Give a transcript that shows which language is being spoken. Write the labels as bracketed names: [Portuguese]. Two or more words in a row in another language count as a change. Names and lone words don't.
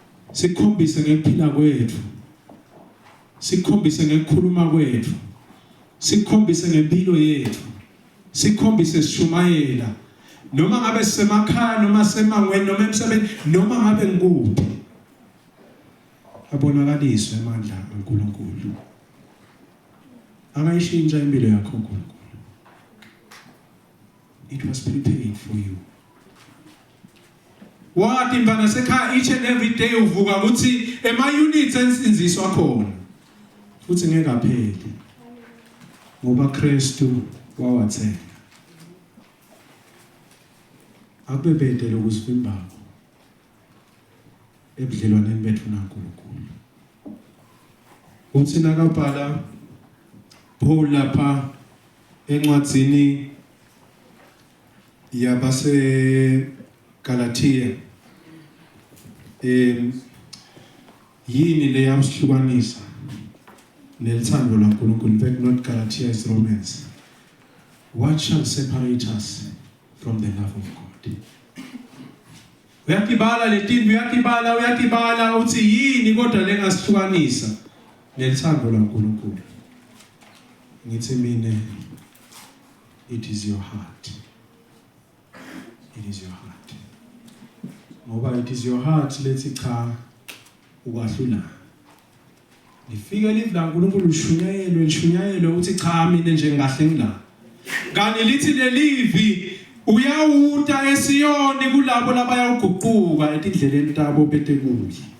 [Swati] sikhombise ngekuphila kwethu, sikhombise ngekukhuluma kwethu, sikhombise ngempilo yethu, sikhombise sishumayela noma ngabe sisemakhaya noma semangweni noma emsebenzini noma ngabe ngikuphi, abonakaliswe amandla kaNkulunkulu. Akayishintsha impilo yakho uNkulunkulu. [English] It was prepared for you. [Swati] Wathi mfana sekhaya [English] each and every day [Swati] uvuka ukuthi ema-units ensinziswa khona futhi ngeke aphele ngoba Kristu wawathenga. Akubebedele ukuzivimba ebudlelwaneni bethu naNkulunkulu. Uthi nakabhala Paul lapha encwadzini yabase Galatia yini le yamhlukanisa nelithando laNkulunkulu. [English] In fact, not Galatia, is Romans. What shall separate us from the love of God? [Swati] Uyakibala letini, uyakibala uthi yini kodwa lengasihlukanisa nelithando laNkulunkulu. Ngithi mina, [English] it is your heart. It is your heart. Ngoba it is your heart [Swati] lethi cha ukwahlula. Lifike live la uNkulunkulu lishunyayelwe uthi cha mina nje ngahle ngila. Kani lithi lelivi uyawuta eSiyoni kulabo labayawuguquka etindleleni tabo betekuli.